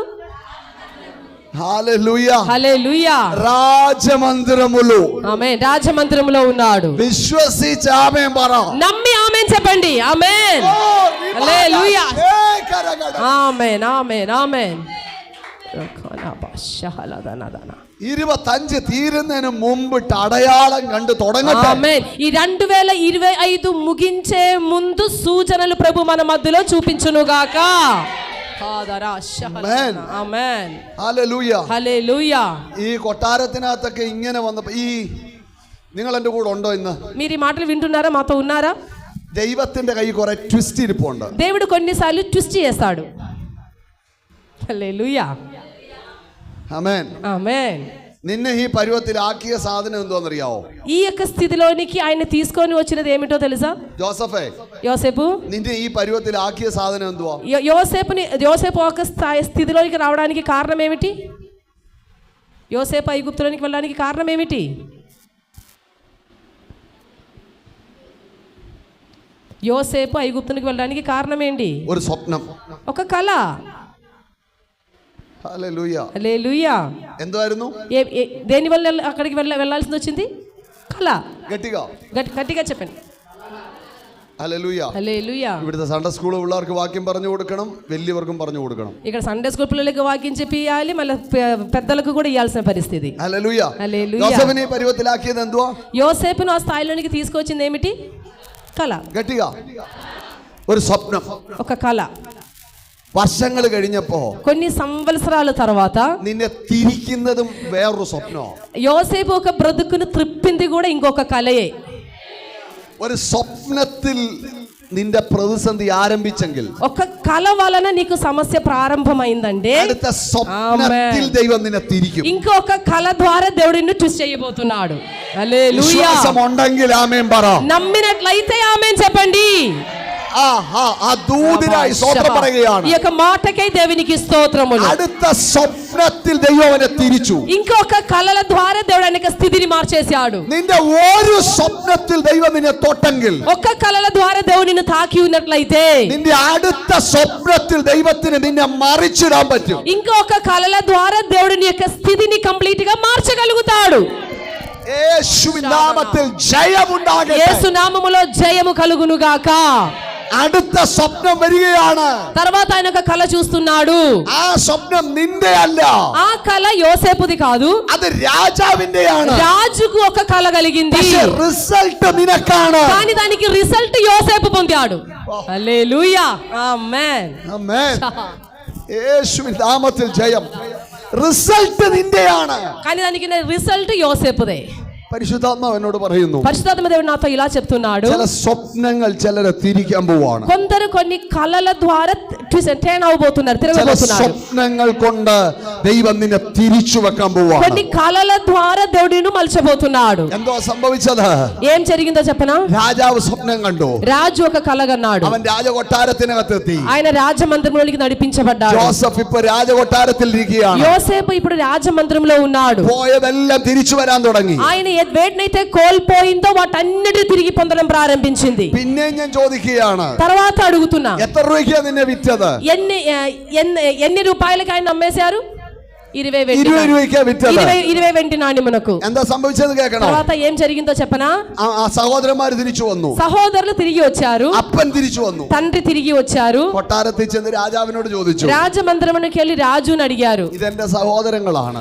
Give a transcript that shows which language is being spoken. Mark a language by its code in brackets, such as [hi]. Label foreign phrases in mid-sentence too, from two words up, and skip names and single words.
[te] హల్లెలూయా. హల్లెలూయా. రాజమందిరములో. ఆమేన్. రాజమందిరములో ఉన్నాడు. విశ్వసించి ఆమేన్ పర. నమ్మి ఆమేన్ చెప్పండి. ఆమేన్. హల్లెలూయా. ఆమేన్. ఆమేన్. ఆమేన్. [ml] 25 തീരുന്നതിന് മുമ്പിട്ട് അടയാളം കണ്ടു തുടങ്ങട്ടെ. [te] ఆమేన్. ఈ 2025 ముగించే ముందు సూచనలు ప్రభు మన మధ్యలో చూపించును గాక. ఆమేన్. హల్లెలూయ. హల్లెలూయ. [ml] ఈ కొట్టారത്തിനകത്തൊക്കെ ഇങ്ങനെ വന്നപ്പോൾ ഈ നിങ്ങൾ എൻ്റെ കൂടെ ഉണ്ടോ ഇന്ന്? [te] మీరు ఈ మాటలు వింటున్నారా? మాతో ఉన్నారా? [ml] ദൈവത്തിന്റെ കൈ കുറെ ട്വിസ്റ്റ് ഇരിപ്പുണ്ട്. [te] దేవుడు కొన్నిసార్లు ట్విస్ట్ చేస్తాడు. హల్లెలూయా. [ml] ആമേൻ. [te] ఆమేన్. [ml] നിന്നെ ഈ പരുവത്തിലാക്കിയ സാധനം എന്തോന്നറിയാവോ? [te] ఈ యొక్క స్థితిలోనికి ఆయన తీసుకొని వచ్చినది ఏమిటో తెలుసా? యోసేపు [ml] നിന്നെ ഈ പരുവത്തിലാക്കിയ സാധനം എന്തുവാ? [te] యోసేపు ఒక స్థితిలోనికి రావడానికి కారణం ఏమిటి? యోసేపు ఐగుప్తులోనికి వెళ్ళడానికి కారణం ఏమిటి? యోసేపు ఐగుప్తునికి వెళ్ళడానికి కారణం ఏంటి? [ml] ഒരു സ്വപ്നം, [te] ఒక కళ. [ml] ഹല്ലേലൂയ. [te] హల్లెలూయా. [ml] എന്തായിരുന്നു? [te] దేని వల్ల అక్కడికి వెళ్ళాల్సి వచ్చింది? కళ. గట్టిగా చెప్పండి. [ml] ഹല്ലേലൂയ. [te] హల్లెలూయా. [ml] ഇവിടുത്തെ [en] Sunday school [ml] പിള്ളേർക്ക് വാക്യം പറഞ്ഞു കൊടുക്കണം, വലിയവർക്കും പറഞ്ഞു കൊടുക്കണം. [te] ఇక్కడ [en] Sunday school [te] పిల్లలకి వాక్యం చెప్పియాలి, మళ్ళీ పెద్దలకు కూడా ఇవ్వాల్సిన పరిస్థితి. [ml] ഹല്ലേലൂയ. [te] హల్లెలూయా. [ml] യോസേഫിനെ പരുവത്തിലാക്കിയത് എന്തുവാ? [te] యోసేపును ఆ స్థాయిలోనికి తీసుకొచ్చింది ఏమిటి? కళ. [ml] ഗട്ടിക. ഒരു സ്വപ്നം, [te] ఒక కళ. [ml] വർഷങ്ങൾ കഴിഞ്ഞപ്പോ [te] కొన్ని సంవత్సరాల తర్వాత [ml] നിന്നെ തിരിക്കുന്നതും വേറൊരു സ്വപ്നോ. [te] యోసేపు ఒక బ్రతుకును త్రిప్పింది కూడా ఇంకొక కళయే. [ml] ഒരു സ്വപ്നത്തിൽ നിന്റെ പ്രതിസന്ധി ആരംഭിച്ചെങ്കിൽ [te] ఒక కళ వలన నీకు సమస్య ప్రారంభమైందంటే [ml] അടുത്ത സ്വപ്നത്തിൽ ദൈവം നിന്നെ തിരിക്കും. [te] ఇంకొక కళ ద్వారా దేవుడు నిన్ను ట్విస్ట్ చేయబోతున్నాడు. హల్లెలూయా. [ml] വിശ്വാസം ഉണ്ടെങ്കിൽ ആമേൻ പറ. [te] నమ్మినట్లయితే ఆమేన్ చెప్పండి. [ml] ആ ദൂതനായി സ്തോത്രം പറയുകയാണ്. [te] ఈ యొక్క మాటకై దేవునికి స్తోత్రములు. [ml] അടുത്ത സ്വപ്നത്തിൽ ദൈവം അവനെ തിരിച്ചു. [te] ఇంకొక కళల ద్వారా దేవుడు అనేక స్థితిని మార్చేశాడు. [ml] നിന്റെ ഒരു സ്വപ്നത്തിൽ ദൈവം നിന്നെ തൊട്ടെങ്കിൽ, [te] ఒక్క కళల ద్వారా దేవుడు నిన్ను తాకి ఉన్నట్లయితే [ml] നിന്റെ അടുത്ത സ്വപ്നത്തിൽ ദൈവത്തിന് നിന്നെ മറിച്ചിടാൻ പറ്റും. [te] ఇంకొక కళల ద్వారా దేవుడు నీ యొక్క స్థితిని కంప్లీట్ గా మార్చగలుగుతాడు. [ml] യേശുവിൻ നാമത്തിൽ ജയമുണ്ടാകട്ടെ. [te] యేసు నామములో జయము కలుగును గాక. [ml] അടുത്ത സ്വപ്നം വരികയാണ്. [te] తర్వాత ఆయన ఒక కళ చూస్తున్నాడు. [ml] ആ സ്വപ്നം നിന്റെ അല്ല, [te] ఆ కళ యోసేపుది కాదు, [ml] അത് രാജാവിന്റെയാണ്. [te] రాజుకు ఒక కళ కలిగింది, [ml] പക്ഷേ റിസൾട്ട് നിനക്കാണ്. [te] కానీ దానికి రిజల్ట్ యోసేపు పొందాడు. హల్లెలూయా. ఆమేన్. [ml] ആമേൻ. യേശുവിൻ നാമത്തിൽ ജയം. റിസൾട്ട് നിന്റെയാണ്, [te] కానీ దానికి రిజల్ట్ యోసేపుదే. [ml] പരിശുദ്ധാത്മാവ് എന്നോട് പറയുന്നു, [te] పరిశుద్ధాత్మ దేవుడు నాతో ఇలా చెప్తున్నాడు. [ml] ചില സ്വപ്നങ്ങൾ ചിലരെ തിരിക്കാൻ പോവാണ്. [te] కొందరు కొన్ని కళల ద్వారా టర్న్ అవబోతున్నారు, [ml] ചില [te] తిరగబోతున్నారు. [ml] സ്വപ്നങ്ങൾ കൊണ്ട് ദൈവം നിന്നെ തിരിച്ചു വെക്കാൻ പോവാണ്. [te] కొన్ని కళల ద్వారా దేవుడిని మలచబోతున్నాడు. [ml] എന്തോ സംഭവിച്ചത്? [te] ఏం జరిగిందో చెప్పనా? [ml] രാജാവ് സ്വപ്നം കണ്ടു. [te] రాజు ఒక కళ కన్నాడు. [ml] അവൻ രാജകൊട്ടാരത്തിനകത്തെത്തി. [te] ఆయన రాజమందిరంలోకి నడిపించబడ్డాడు. [ml] ജോസഫ് ഇപ്പൊ രാജകൊട്ടാരത്തിൽ ഇരിക്കുകയാണ്. [te] యోసేపు ఇప్పుడు రాజమందిరంలో ఉన్నాడు. [ml] പോയതെല്ലാം തിരിച്ചു വരാൻ തുടങ്ങി. [te] ఆయన వేటినైతే కోల్పోయిందో వాటన్నిటి తిరిగి పొందడం ప్రారంభించింది. [ml] പിന്നെ ഞാൻ ചോദിക്കുകയാണ്, [te] తర్వాత అడుగుతున్నా, [ml] എത്ര രൂപയ്ക്കാ നിന്നെ വിറ്റത്? [te] ఎన్ని రూపాయలకి ఆయన అమ్మేశారు? [ml] 20 രൂപയ്ക്കാ വിറ്റത്. [te] 20 వెండి నాణ్యమునకు. [ml] എന്താ സംഭവിച്ചത് കേൾക്കണം. [te] తర్వాత ఏం జరిగిందో చెప్పనా? [ml] ആ സഹോദരന്മാർ തിരിച്ചു വന്നു. [te] సహోదరులు తిరిగి వచ్చారు. [ml] അപ്പൻ തിരിച്ചു വന്നു. [te] తండ్రి తిరిగి వచ్చారు. [ml] കൊട്ടാരത്തിൽ ചെന്ന് രാജാവിനോട് ചോദിച്ചു. [te] రాజమందిరంలోకి వెళ్ళి రాజుని అడిగారు, [ml] ഇതെന്റെ സഹോദരങ്ങളാണ്,